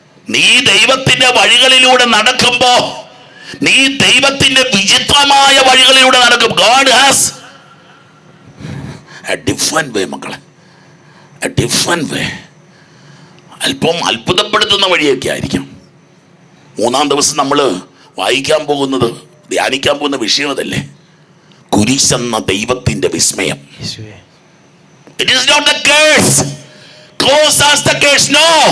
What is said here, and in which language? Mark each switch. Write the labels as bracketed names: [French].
[Malayalam] നീ ദൈവത്തിന്റെ വഴികളിലൂടെ നടക്കുമ്പോ, നീ ദൈവത്തിന്റെ വിചിത്രമായ വഴികളിലൂടെ നടക്കും. [English] God has a different way മക്കളെ, a different way. [Malayalam] അല്പം അത്ഭുതപ്പെടുത്തുന്ന വഴിയൊക്കെ ആയിരിക്കും. മൂന്നാം ദിവസം നമ്മൾ വായിക്കാൻ പോകുന്നത്, ധ്യാനിക്കാൻ പോകുന്ന വിഷയം അതല്ലേ, കുരിശെന്ന ദൈവത്തിന്റെ വിസ്മയം. [English] It is not the curse. Cross as the curse, no.